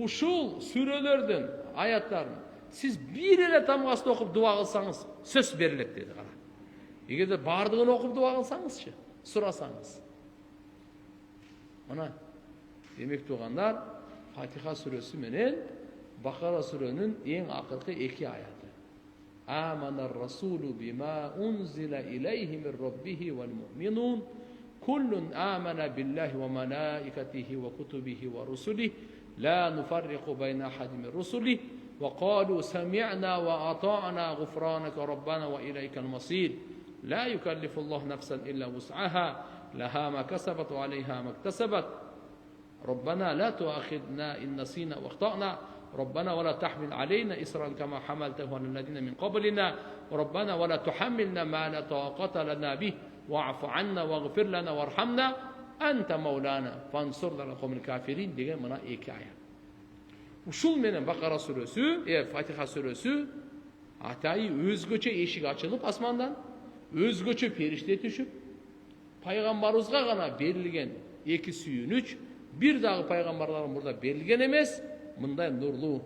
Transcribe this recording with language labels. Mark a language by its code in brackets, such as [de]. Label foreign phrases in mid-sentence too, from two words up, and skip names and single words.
[ky] Ушул сүрөлөрдүн аяттарын сиз бир эле тамгасын окуп дуа кылсаңыз, сөз берилет деди. Кара. Эгерде бардыгын окуп дуа кылсаңызчы, сурасаңыз. Мына, демек тугандар, Фатиха сүрөсү менен Бакара сүрөнүн эң акыркы эки аяты. [ar] آمن الرسول بما أنزل إليه من ربه والمؤمنون كل آمن بالله وملائكته وكتبه ورسله لا نفرق بين أحد من رسله وقالوا سمعنا وأطعنا غفرانك ربنا وإليك المصير لا يكلف الله نفسا إلا وسعها لها ما كسبت وعليها ما اكتسبت ربنا لا تؤاخذنا إن نسينا واخطأنا ربنا ولا تحمل علينا إصرا كما حملته على الذين من قبلنا ربنا ولا تحملنا ما لا طاقة لنا به واعف عنا واغفر لنا وارحمنا أنت مولانا فانصرنا على القوم الكافرين [ky] деген мына эки аят. Ушул менен Бакара сүрөсү, Фатиха сүрөсү атайы өзгөчө эшик ачылып асмандан, өзгөчө периште түшүп, пайгамбарыбызга гана берилген эки сүйүнүч, бир дагы пайгамбарлардын мурда берилген эмес, мындай нурлуу.